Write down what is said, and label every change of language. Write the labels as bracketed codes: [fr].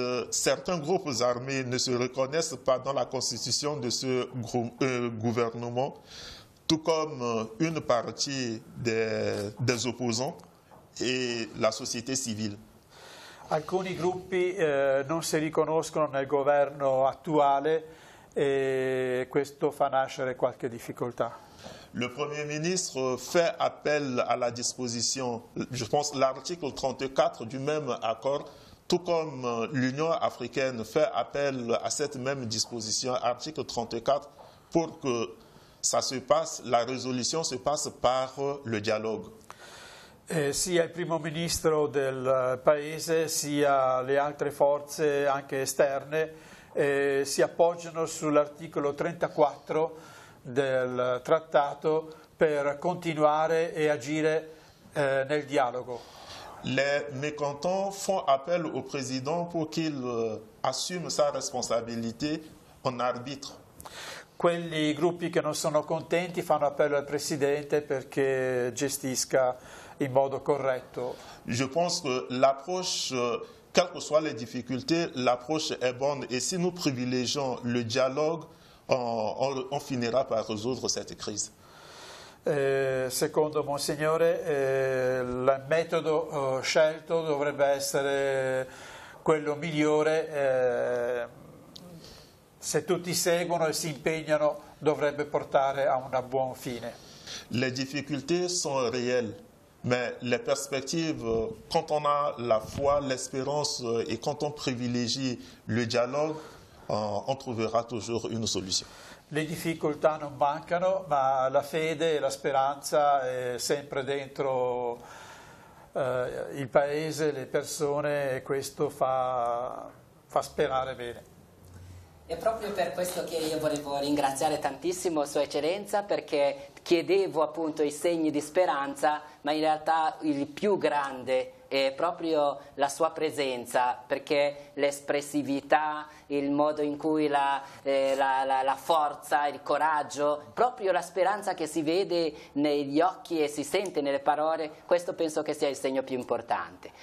[fr] Certains groupes armés ne se reconnaissent pas dans la constitution de ce gouvernement, tout comme une partie des opposants et la société civile. [it] Alcuni gruppi non si riconoscono nel governo attuale e questo fa nascere qualche difficoltà. [fr] Le Premier ministre fait appel à la disposition, je pense l'article 34 du même accord, tout comme l'Union africaine fait appel à cette même disposition, article 34, pour que ça se passe, la résolution se passe par le dialogue. [it] Sia il primo ministro del paese sia le altre forze anche esterne si appoggiano sull'articolo 34 del trattato per continuare e agire nel dialogo. [fr] Les mécontents font appel au président pour qu'il assume sa responsabilité en arbitre. [it] Quelli gruppi che non sono contenti fanno appello al Presidente perché gestisca in modo corretto. [fr] Je pense que l'approche, quelles que soient les difficultés, l'approche est bonne. Et si nous privilégions le dialogue, on finira par résoudre cette crise. [it] Secondo Monsignore il metodo scelto dovrebbe essere quello migliore, se tutti seguono e si impegnano dovrebbe portare a un buon fine. [fr] Les difficultés sont réelles, mais les perspectives, quand on a la foi, l'espérance et quand on privilégie le dialogue, on trouvera toujours une solution. [it] Le difficoltà non mancano, ma la fede e la speranza è sempre dentro il paese, le persone, e questo fa sperare bene. È proprio per questo che io volevo ringraziare tantissimo Sua Eccellenza, perché chiedevo appunto i segni di speranza, ma in realtà il più grande è proprio la sua presenza, perché l'espressività, il modo in cui la forza, il coraggio, proprio la speranza che si vede negli occhi e si sente nelle parole, questo penso che sia il segno più importante.